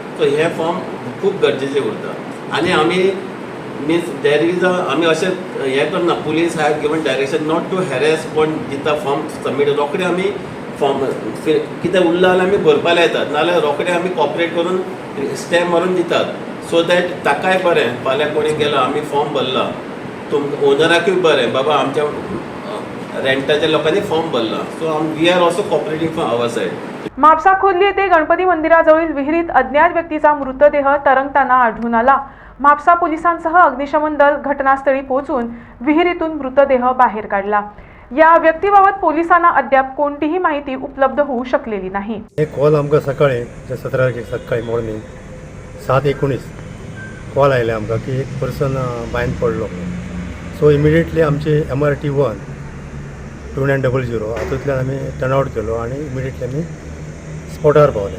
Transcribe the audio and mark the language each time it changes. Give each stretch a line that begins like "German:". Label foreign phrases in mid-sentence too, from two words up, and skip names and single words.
Konkani: सो हे फॉर्म खूब गरजेचे उरता। आनी आमी
English: means there is
Konkani: आमी अशें हें करना
English: police have given direction not to harass
Konkani: कोण दिता
English: form submit
Konkani: रोखडे आमी फॉर्म कितें उरला जाल्यार आमी भरपाक येतात नाजाल्यार रोखडे आमी कॉपरेट करून स्टॅम्प मारून दितात
English: so that
Konkani: ताकाय बरें फाल्यां कोणी गेलो आमी फॉर्म भरला ओनराकूय बरें बाबा आमच्या रेंटाच्या लोकांनी फॉर्म भरला
English: so we are also cooperating from our side.
Marathi: म्हापसा खोर्ली येथे गणपती मंदिराजवळील विहिरीत अज्ञात व्यक्तीचा मृतदेह तरंगताना आढळून आला. म्हापसा पोलिसांसह अग्निशमन दल घटनास्थळी पोहोचून विहिरीतून मृतदेह बाहेर काढला. या व्यक्तीबाबत पोलिसांना अद्याप कोणतीही माहिती उपलब्ध होऊ शकलेली नाही.
Konkani: एक कॉल आमकां सकाळी 17 तारखेक सकाळी मॉर्निंग 7:19 कॉल आयले आमकां की एक पर्सन बायन पडलो.
English: so immediately
Konkani: आमचे MRT-1 2900 हातूंतल्यान आमी
English: turn out
Konkani: केलो आनी इमिडिएटली आमी स्पॉटार पावले.